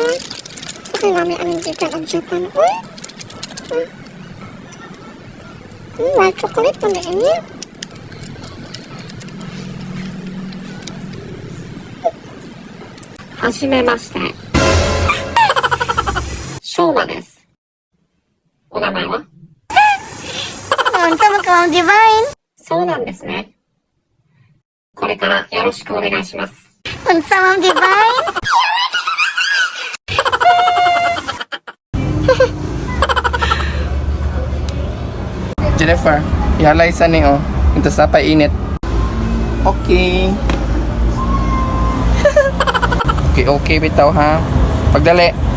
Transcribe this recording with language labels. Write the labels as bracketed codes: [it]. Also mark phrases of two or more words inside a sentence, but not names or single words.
[ceb] Sa namin, gikan ang Japan, uy. White chocolate pa na ini. [ja] Hashimemashite. ショウバです。お名前は? [ceb] Unsa mo ka, Ma'am Divine? [ja] そうなんですね。これからよろしくお願いします。Unsa, Ma'am Divine? [ceb] Jennifer, ihalay sa ni, oh. Ito sa painit. Okay. Okay, bitaw, ha? Pagdali.